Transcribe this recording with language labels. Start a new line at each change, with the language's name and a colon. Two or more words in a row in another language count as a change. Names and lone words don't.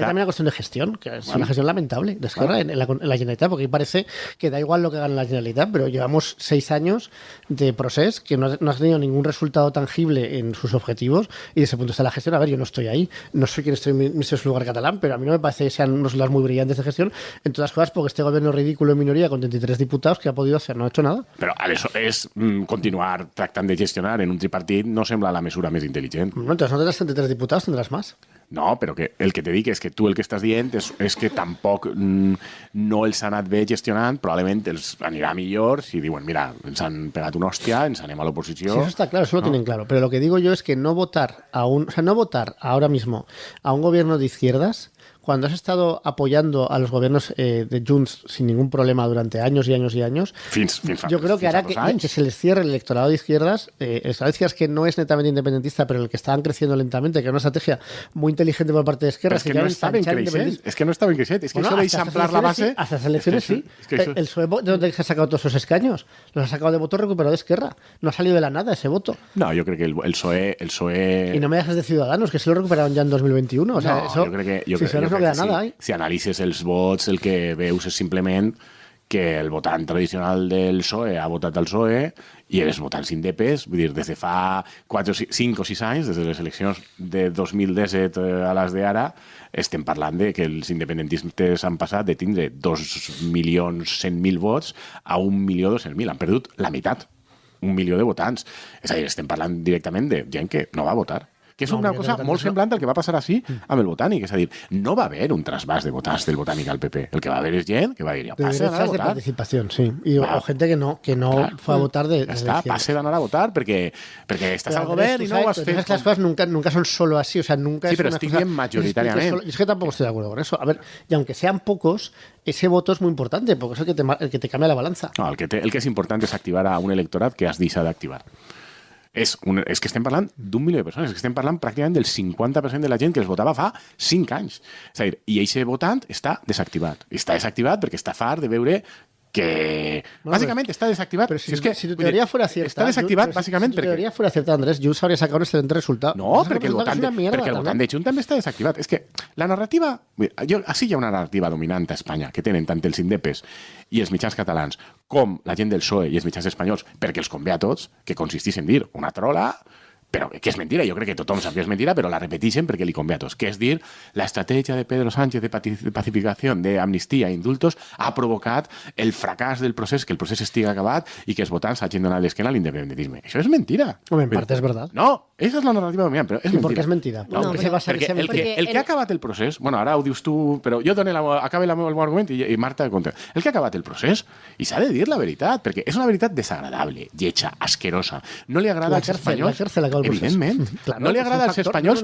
Spanish: también una cuestión de gestión, que es una gestión lamentable de Esquerra en la Generalitat, porque parece que da igual lo que gane la Generalitat, pero llevamos 6 años de proceso que no ha tenido ningún resultado tangible en sus objetivos, y desde ese punto está la gestión. A ver, yo no estoy ahí, no soy quien estoy en ese lugar catalán, pero a mí no me parece que sean unos resultados muy brillantes de gestión, en todas las cosas, porque este gobierno ridículo en minoría con 33 diputados que ha podido hacer, no ha hecho nada.
Catalan: Però aleshores continuar tractant de gestionar en un tripartit no sembla la mesura més intel·ligent. No,
Spanish: entonces no tendrás 33 diputados, tendrás más.
Catalan: No, però que el que te dic és que tu el que estàs dient és que tampoc no els ha anat bé gestionant, probablement els anirà millor si diuen, mira, ens han pegat una hòstia, ens anem a
Spanish: Sí,
Catalan: l'oposició.
Spanish: eso está claro, eso lo tienen claro. Pero lo que digo yo es que no votar no votar ahora mismo a un gobierno de izquierdas, cuando has estado apoyando a los gobiernos de Junts sin ningún problema durante años y años y años, yo creo que hará que se les cierre el electorado de izquierdas, el electorado de izquierdas que no es netamente independentista, pero el que estaban creciendo lentamente, que era una estrategia muy inteligente por parte de Esquerra.
Catalan: És que no estaven creixent, és que no estaven creixent, és que això d'eixamplar la base...
Spanish: Hasta las elecciones sí. El PSOE, ¿de dónde se ha sacado todos esos escaños? Los ha sacado de voto recuperado de Esquerra. No ha salido de la nada ese voto.
Catalan: No, jo crec que el PSOE...
Spanish: Y no me dejes de Ciudadanos, que se lo recuperaron ya en 2021. O sea, no, eso,
Catalan: jo crec que,
Spanish: no queda nada ahí.
Catalan: Si analitzes els vots, el que veus és simplement que el votant tradicional del PSOE ha votat al PSOE i els votants indepes, vull dir, des de fa 5 o 6 anys, des de les eleccions de 2017 a les d'ara, estem parlant de que els independentistes han passat de tindre 2.100.000 vots a 1.200.000. Han perdut la meitat, 1 milió de votants. És a dir, estem parlant directament de gent que no va votar. Que és una cosa molt semblant al que va passar així amb el Botànic. És a dir, no va haver un trasbàs de votants del Botànic al PP. El que va haver és gent que va dir, passe d'anar a de votar.
Spanish: participación, sí. O gente que no fue a votar de
Catalan: Ja està, passe d'anar a votar perquè estàs al govern i no ho has fet.
Spanish: Las cosas nunca son solo así, o sea, nunca Sí, es pero una estoy cosa bien mayoritariamente. Es que tampoco estoy de acuerdo con eso. A ver, y aunque sean pocos, ese voto es muy importante, porque es el que te cambia la balanza.
Catalan: No, el que és important és activar a un electorat que has deixat d'activar. És que estem parlant d'1 milió de persones, és que estem parlant pràcticament del 50% de la gent que els votava fa 5 anys. És a dir, i aquest votant està desactivat. I està desactivat perquè està fart de veure que
Spanish: básicamente está
Catalan: desactivat.
Spanish: Pero si tu teoría fuera cierta,
Catalan: está desactivat bàsicament
Spanish: si tu teoría fuera cierta, Andrés, Junts habría sacado un excelente resultado.
Catalan: No, perquè el votant de Junts també està desactivat. És que la narrativa... Així hi ha una narrativa dominant a Espanya, que tenen tant els indepes i els mitjans catalans com la gent del PSOE i els mitjans espanyols, perquè els convé a tots, que consistís en dir una trola, però que és mentira, jo crec que tothom sap que és mentira, però la repeteixen perquè li convé a tots, que és dir, la estratègia de Pedro Sánchez de pacificació, d'amnistia i indultos ha provocat el fracàs del procés, que el procés estigui acabat i que els votants hagin donat l'esquena a l'independentisme. Això és mentira.
Spanish: Hombre, en parte es verdad.
Catalan: No, esa és la narrativa dominant, però és mentira.
Spanish: ¿Por qué es mentira? No, ¿Por qué se basa en ese
Catalan: perquè el que ha acabat el procés, bueno, ara ho dius tu, però jo acabe el meu argument i Marta contra. El que ha acabat el procés, i s'ha de dir la veritat, perquè és una veritat desagradable, lletja, asquerosa. No li agrada als espanyols. Evidentment.
Spanish: Claro,
Catalan: no li agrada als espanyols,